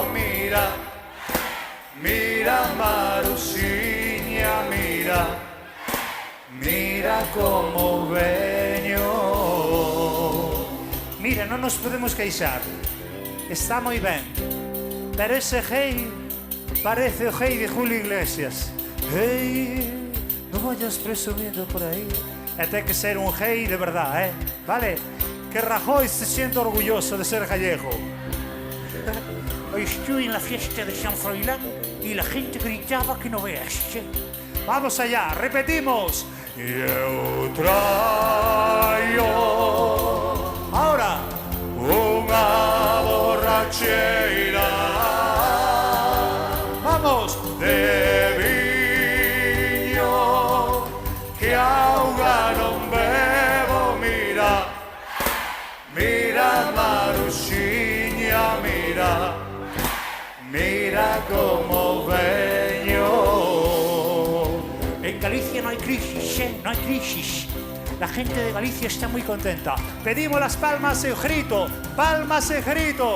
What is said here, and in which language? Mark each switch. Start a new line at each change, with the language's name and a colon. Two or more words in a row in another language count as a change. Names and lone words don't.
Galician: Mira, mira Maruxiña, mira, mira como veño. Mira, non nos podemos queixar, está moi ben, pero ese Hey parece o Hey de Julio Iglesias. Hey, non vayas presumiendo por aí. E ten que ser un Hey de verdad, vale?
Spanish: Que Rajoy se sienta orgulloso de ser gallego. Hoy estuve en la fiesta de San Froilán y la gente gritaba que no veas. Vamos allá, repetimos.
Galician: E eu traio ahora unha borracheira, vamos, de viño que auga non bebo. Mira, mira Maruxiña, mira, mira como veño.
Spanish: En Galicia no hay crisis, no hay crisis. La gente de Galicia está muy contenta. Pedimos las palmas y grito, palmas y grito.